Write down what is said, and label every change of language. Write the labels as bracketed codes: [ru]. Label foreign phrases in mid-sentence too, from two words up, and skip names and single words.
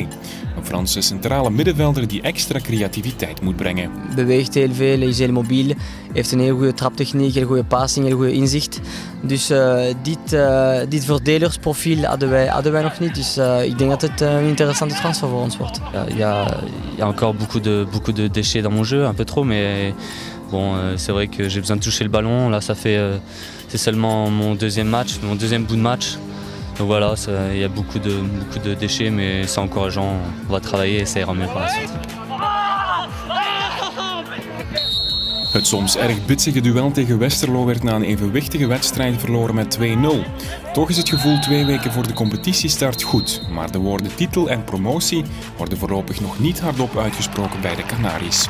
[nl] Een Franse centrale middenvelder die extra creativiteit moet brengen. Beweegt heel veel, is heel mobiel, heeft een heel goede traptechniek, heel goede passing, heel goede inzicht. Dus dit verdedigersprofiel hadden wij nog niet. Dus ik denk dat het een interessante transfer voor ons wordt. [fr] Il y a encore beaucoup de déchets dans mon jeu, un peu trop, mais bon, c'est vrai que j'ai besoin de toucher le ballon. Là, c'est seulement mon deuxième match, mon deuxième bout de match. Donc voilà, il y a beaucoup de déchets, mais c'est encourageant. On va travailler et ça ira mieux par la suite. [nl] Het soms erg bitsige duel tegen Westerlo werd na een evenwichtige wedstrijd verloren met 2-0. Toch is het gevoel 2 weken voor de competitiestart goed, maar de woorden titel en promotie worden voorlopig nog niet hardop uitgesproken bij de Canaries.